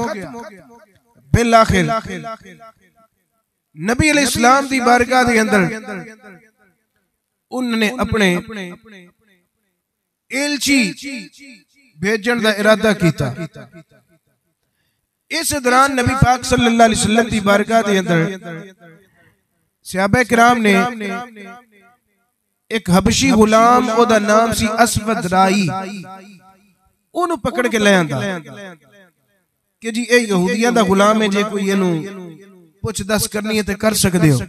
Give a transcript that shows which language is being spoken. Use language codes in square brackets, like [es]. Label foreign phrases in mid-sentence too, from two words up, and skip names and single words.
[pa] ਬਿਲ ਆਖਿਰ ਨਬੀ ਅਲੈਹਿੱਸਲਾਮ ਦੀ ਬਾਰਗਾਹ ਦੇ ਅੰਦਰ ਉਨ੍ਹਾਂ ਨੇ ਆਪਣੇ ਏਲਚੀ ਭੇਜਣ ਦਾ ਇਰਾਦਾ ਕੀਤਾ। ਇਸ ਦੌਰਾਨ ਨਬੀ ਪਾਕ [ar] صلى الله عليه وسلم [pa] ਦੀ ਬਾਰਗਾਹ ਦੇ ਅੰਦਰ ਸਹਾਬਾ ਕਿਰਾਮ ਨੇ ਇੱਕ ਹਬਸ਼ੀ ਗ਼ੁਲਾਮ, ਓਦਾ ਨਾਮ ਸੀ ਅਸਵਦ ਰਾਈ, ਓਨੂੰ ਫੜ ਕੇ ਲੈ ਆਂਦਾ ਕਿ ਜੀ ਏ ਯਹੂਦੀਆਂ ਦਾ ਗ਼ੁਲਾਮ ਹੈ, ਜੇ ਕੋਈ ਇਨੂੰ ਪੁੱਛ ਦੱਸ ਕਰਨੀ ਹੈ ਤੇ ਕਰ ਸਕਦੇ ਹੋ।